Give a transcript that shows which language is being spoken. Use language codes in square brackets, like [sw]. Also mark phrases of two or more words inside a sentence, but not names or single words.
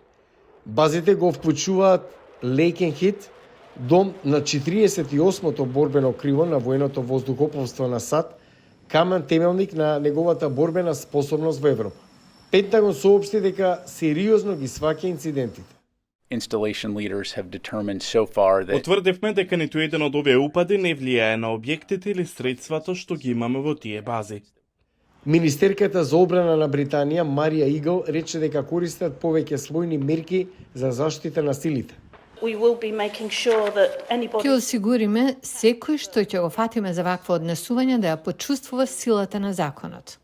[mk] Базите го вклучуваат Лейкенхит, дом на 48-то борбено криво на военото воздухопловство на САД, камен темелник на неговата борбена способност во Европа. Пентагон соопшти дека сериозно ги сваќа инцидентите. [en] Installation leaders have determined so far that [mk] Утврдивме дека ниту еден од овие упади не влијае на објектите или средствата што ги имаме во тие бази. Министерката за одбрана на Британија, Марија Игл, рече дека користат повеќе слојни мерки за заштита на силите. Ќе осигуриме секој што ќе го фатиме за вакво однесување да ја почувствува силата на законот.